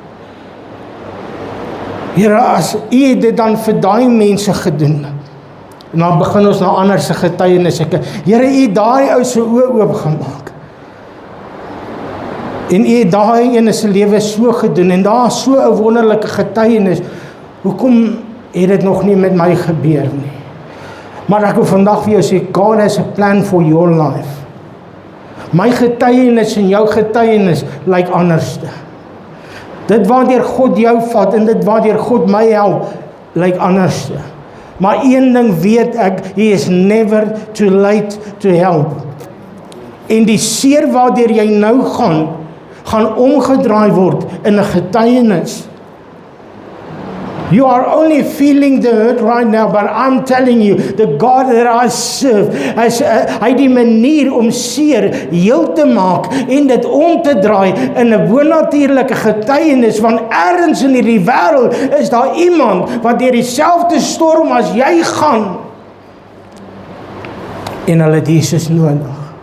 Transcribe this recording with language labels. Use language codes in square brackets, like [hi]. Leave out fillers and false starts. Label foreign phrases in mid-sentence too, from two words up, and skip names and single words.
[af] Here, as u dit dan vir daai mense gedoen, en dan begin ons na ander se getuienis. Here, u daai ou se oë oopgemaak. En u het daai ene se lewe so gedoen, en daar is so 'n wonderlike getuienis. Hoekom het dit nog nie met my gebeur nie? Maar ek wil vandag vir jou sê, [en] God has a plan for your life. [af] My getuienis en jou getuienis lyk anderste. Dit waardeur God jou vat en dit waardeur God my help, lyk anderste. Maar een ding weet ek, [en] he is never too late to help. [af] En die seer waardeur jy nou gaan omgedraai word in 'n getuienis. [en] You are only feeling the hurt right now, but I'm telling you, the God that I serve, [af] hy die manier om seer heel te maak en dit om te draai in 'n bonatuurlike getuienis, want ergens in hierdie wêreld is daar iemand wat deur dieselfde storm as jy gaan, en hulle het Jesus nodig.